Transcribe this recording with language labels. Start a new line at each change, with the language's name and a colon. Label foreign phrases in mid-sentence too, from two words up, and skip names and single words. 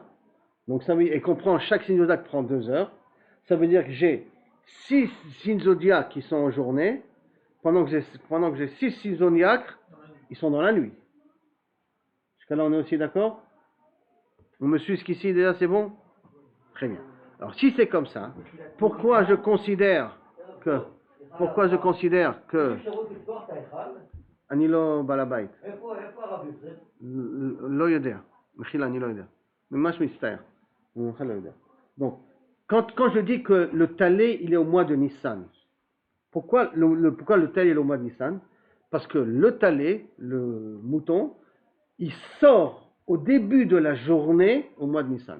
French: Donc ça veut dire, et qu'on prend, chaque signe zodiaque prend 2 heures. Ça veut dire que j'ai 6 signes zodiaques qui sont en journée, pendant que j'ai 6 signes zodiaques, ils sont dans la nuit. Jusqu'à là, on est aussi d'accord? On me suit jusqu'ici déjà, c'est bon? Très bien. Alors si c'est comme ça, pourquoi je considère que
Hebrew: אני לא בעל הבית. לא יודע, מחילה, אני לא יודע. ממש מצטער.
French: Donc, quand je dis que le Talé, il est au mois de Nissan, pourquoi le Talé est au mois de Nissan? Parce que le Talé, le mouton, il sort au début de la journée au mois de Nissan.